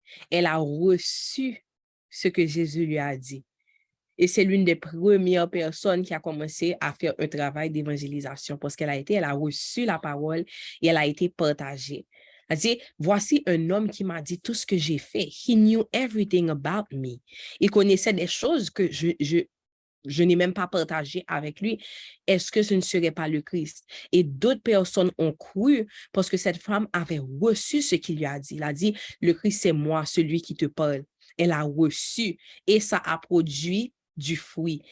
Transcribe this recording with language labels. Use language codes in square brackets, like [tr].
[fr] Elle a reçu ce que Jésus lui a dit. Et c'est l'une des premières personnes qui a commencé à faire un travail d'évangélisation parce elle a reçu la parole et elle a été partagée. Elle a dit, voici un homme qui m'a dit tout ce que j'ai fait. [en] He knew everything about me. [fr] Il connaissait des choses que je n'ai même pas partagé avec lui. Est-ce que ce ne serait pas le Christ? Et d'autres personnes ont cru parce que cette femme avait reçu ce qu'il lui a dit. Il a dit, le Christ, c'est moi, celui qui te parle. elle a reçu et ça a produit du fruit.